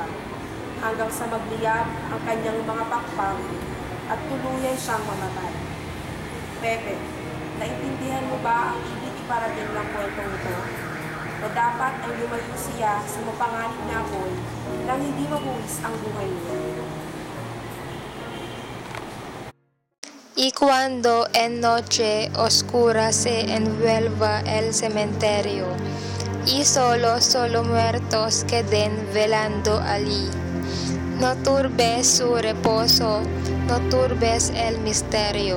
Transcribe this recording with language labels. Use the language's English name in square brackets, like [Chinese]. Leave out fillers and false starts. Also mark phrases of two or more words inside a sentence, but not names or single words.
[Filipino] Hanggang sa magliyab ang kanyang mga pakpang at tuluyan siyang mamatay. Pepe, naintindihan mo ba ang ibig iparating ng kwentong ito? Na dapat ay lumayo siya sa mapanganib na apoy nang hindi mabuwis ang buhay niya. [Spanish] Y cuando en noche oscura se envuelva el cementerio, y solo muertos queden velando allí. No turbes su reposo, no turbes el misterio.